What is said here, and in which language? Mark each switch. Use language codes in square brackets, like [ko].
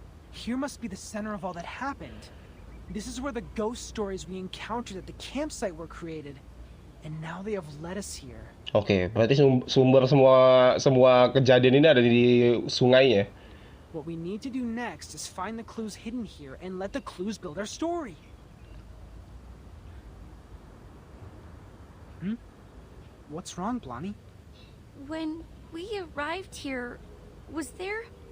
[en] Here must be the center of all that happened. This is where the ghost stories we encountered at the campsite were created. And now they have led us here. [id] Oke, berarti sumber semua kejadian ini ada di sungai ya? [en] What we need to do next is find the clues hidden here and let the clues build our story. What's wrong, Blondie? When we arrived here, was there...